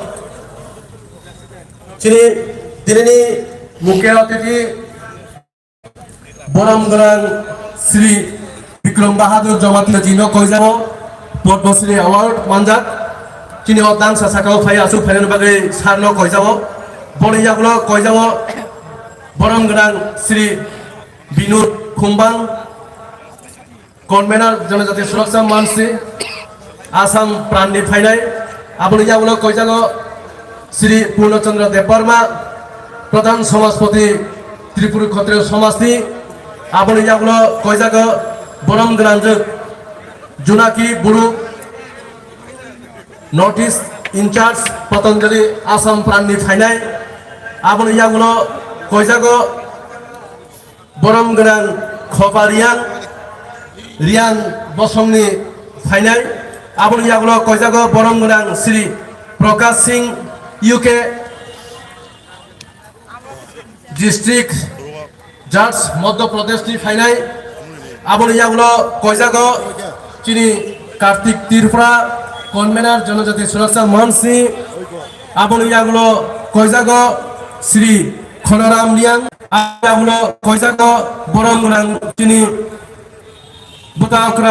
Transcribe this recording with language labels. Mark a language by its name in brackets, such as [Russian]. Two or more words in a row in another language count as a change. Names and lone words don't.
[Bodo] चिनि दिनैनि मुख्य अतिथि बरम गोनां श्री विक्रम बहादुर जमाती जिनो गजावो पद्मश्री अवार्ड मानजाक चिनि दान सासाकाव फाय आसु फायनाय बागै सारनो गजावो बनि याबुला गजावो बरम गोनां श्री बिनुर खुम्बां कन्वेनर जनजाति सुरक्षा मंच आसाम प्राणनि फायनाय आबुनि याबुला गजागो श्री पूर्णचंद्र देवबर्मा प्रधान समाजपति त्रिपुरा क्षत्रिय समाजनि आबुनि याबुला गजागो बरम गोनां जुनाकी बुरु [English] North East In-charge [Bodo] पतंजलि आसाम प्राणनि फायनाय आबुनि याबुला गजागो बरम गोनां खबारियां रियान बसंनि फायनाय आबुनि याबुला गजागो बरम गोनां श्री प्रकाश सिंह यूके [English] District Judge [Bodo] मध्य प्रदेशनि फायनाय आबुनि याबुला गजागो चिनि कार्तिक तिरफ्रा कन्वेनर जनजाति सुरक्षा मंचनि आबुनि याबुला गजागो श्री खनराम लियां आबुला गजागो बरम गोनां चिनि बुताक्रा